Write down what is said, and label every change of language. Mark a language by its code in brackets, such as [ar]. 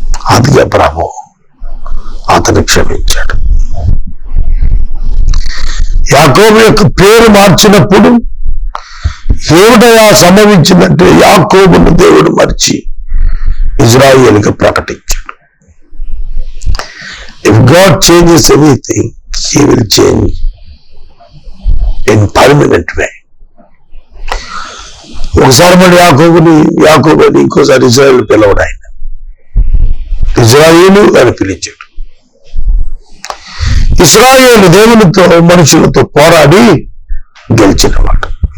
[te] అదిగా ప్రభు అతను క్షమించాడు. యాకోబు యొక్క పేరు మార్చినప్పుడు ఏమిటలా సంభవించిందంటే యాకోబును దేవుడు మర్చి ఇజ్రాయేలుగా ప్రకటించాడు. [en] If God changes anything, He will change in permanent way. [te] ఒకసారి మరి యాకోబుని ఇంకోసారి ఇజ్రాయేలు పిలవడు. ఆయన ఇజ్రాయేలు అని పిలిచాడు. ఇశ్రాయేలు దేవునితో మనుషులతో పోరాడి గెలిచినవాడు.